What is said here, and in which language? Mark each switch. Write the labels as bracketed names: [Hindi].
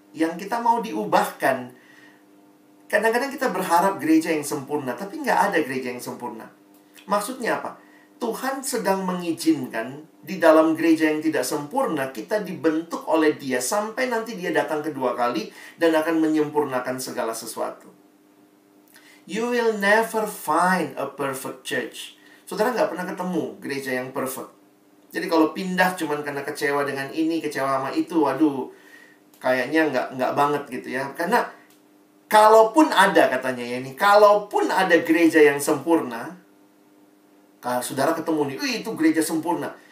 [Indonesian] Yang kita mau diubahkan. Kadang-kadang kita berharap gereja yang sempurna, tapi nggak ada gereja yang sempurna. Maksudnya apa? Tuhan sedang mengizinkan di dalam gereja yang tidak sempurna, kita dibentuk oleh Dia sampai nanti Dia datang kedua kali dan akan menyempurnakan segala sesuatu. [English] You will never find a perfect church. [Indonesian] Saudara nggak pernah ketemu gereja yang perfect. Jadi kalau pindah cuman karena kecewa dengan ini, kecewa sama itu, waduh, kayaknya nggak banget gitu ya. Karena kalaupun ada katanya ya ini, kalaupun ada gereja yang sempurna, kalau saudara ketemu nih, itu gereja sempurna.